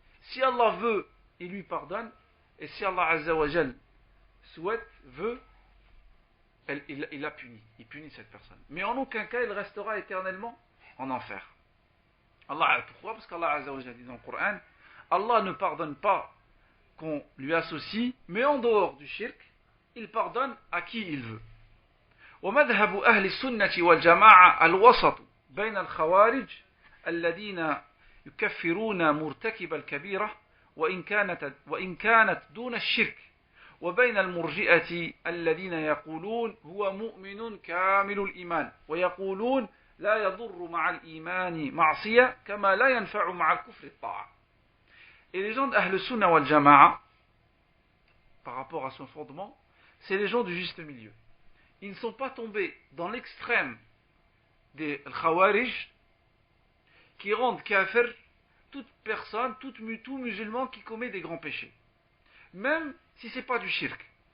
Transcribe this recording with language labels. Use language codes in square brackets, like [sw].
[fr] Si Allah veut, il lui pardonne, et si Allah Azza wa Jal veut, il la punit, il punit cette personne. Mais en aucun cas il restera éternellement en enfer. Pourquoi? Parce qu'Allah Azza wa Jal dit dans le Coran, Allah ne pardonne pas qu'on lui associe, mais en dehors du shirk, il pardonne à qui il veut. [ar] ومذهب أهل السنة والجماعة الوسط بين الخوارج الذين يكفرون مرتكب الكبيرة وإن كانت دون الشرك وبين المرجئة الذين يقولون هو مؤمن كامل الإيمان ويقولون لا يضر مع الإيمان معصية كما لا ينفع مع الكفر الطاعة. [fr] Et les gens d'Ahl Sunna wal Jama'a, par rapport à son fondement, c'est les gens du juste milieu. Ils ne sont pas tombés dans l'extrême des Khawarij qui rendent kafir toute personne, tout musulman qui commet des grands péchés, même si ce n'est pas du shirk.